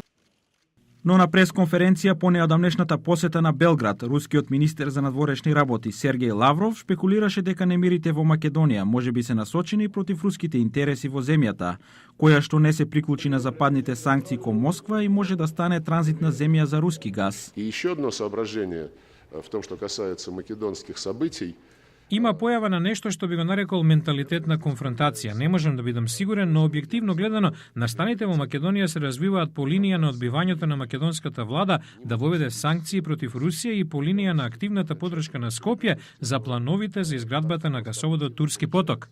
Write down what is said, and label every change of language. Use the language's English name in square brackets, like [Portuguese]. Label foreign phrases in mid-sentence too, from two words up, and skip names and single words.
[Macedonian] Но на пресконференција по неодамнешната посета на Белград, рускиот министер за надворешни работи Сергеј Лавров шпекулираше дека немирите во Македонија можеби се насочени против руските интереси во земјата, која што не се приклучи на западните санкции кон Москва и може да стане транзитна земја за руски газ. [Russian] И ещё едно соображение в том, что касается македонских событий. [Macedonian] Има појава на нешто што би го нарекол менталитет на конфронтација. Не можам да бидам сигурен, но објективно гледано, настаните во Македонија се развиваат по линија на одбивањето на македонската влада да воведе санкции против Русија и по линија на активната поддршка на Скопје за плановите за изградбата на гасоводот Турски поток.